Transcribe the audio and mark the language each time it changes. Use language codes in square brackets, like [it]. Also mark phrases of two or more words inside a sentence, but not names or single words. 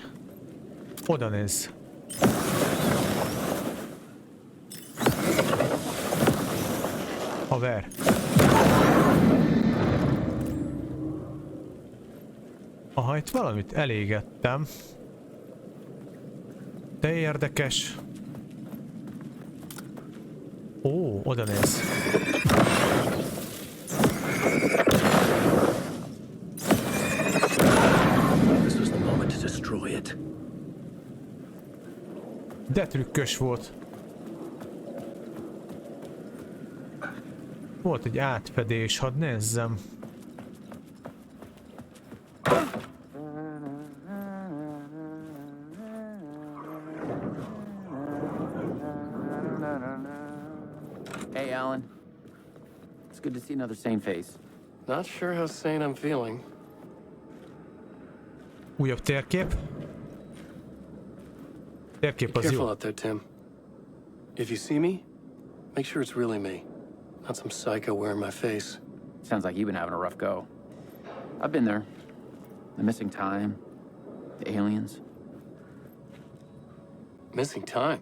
[hu] Oda nézz. Haver. Aha, itt valamit elégettem. De érdekes. Ó, oda néz. [en] This was the moment to destroy it. [hu] De trükkös volt. Volt egy átfedés, hadd nézzem. [en] Hey, Alan. It's good to see another sane face. Not sure how sane I'm feeling. [hu] Újabb térkép. Térkép az [en] Careful [hu] jó. [en] out there, Tim. If you see me, make sure it's really me, not some psycho wearing my face. Sounds like you've been having a rough go. I've been there. The missing time, the aliens. Missing time?